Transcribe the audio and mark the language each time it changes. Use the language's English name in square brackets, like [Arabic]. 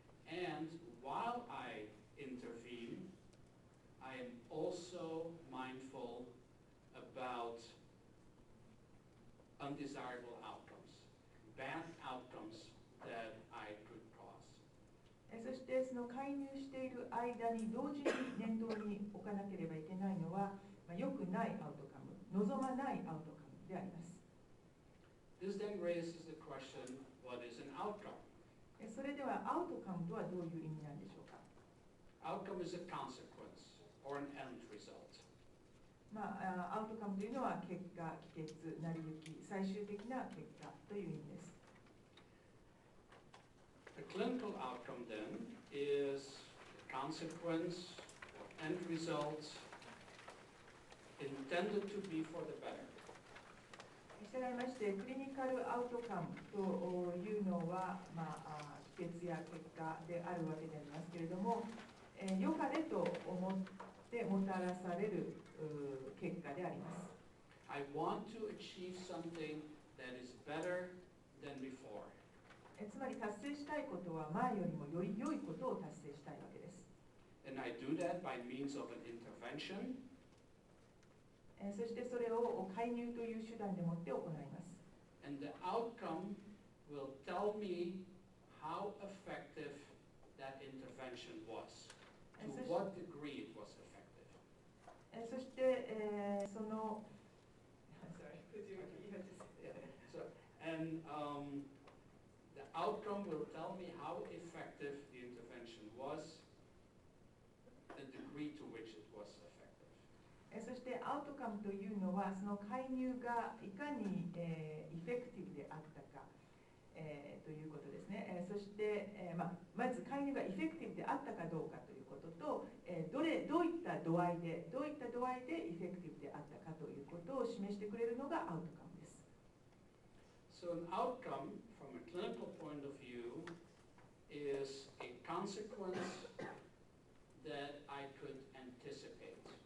[English] And while I intervene, I am also mindful about undesirable outcomes, bad outcomes that I could cause. [Japanese] そしてその介入している間に同時に念頭に置かなければいけないのは、良くないアウトカム、望まないアウトカムであります。 [English] This then raises the question, what is an outcome? [Japanese] それではアウトカムとはどういう意味なんでしょうか。 [English] Outcome is a consequence or an end result. [Japanese] アウトカムというのは結果、帰結、成り行き、最終的な結果という意味です。 [English] A clinical outcome then is a consequence or end result intended to be for the better. [Japanese] したがいまして、クリニカルアウトカムというのは、帰結や結果であるわけでありますけれども、良かれと思ってもたらされる結果であります。 [English] I want to achieve something that is better than before. [Japanese] つまり達成したいことは前よりもより良いことを達成したいわけです。 [English] And I do that by means of an intervention. [Japanese] そしてそれを介入という手段でもって行います。 [English] And the outcome will tell me how effective that intervention was, to what degree it was effective. [Japanese] そして、その [English] Sorry, could you just So, and the outcome will tell me how effective the intervention was, the degree to which it was effective. [Japanese] そしてアウトカムというのはその介入がいかに、エフェクティブであったか、ということですね。そして、まず介入がエフェクティブであったかどうかということと、どういった度合いでエフェクティブであったかということを示してくれるのがアウトカムです。 [English] So an outcome from a clinical point of view is a consequence that I could anticipate.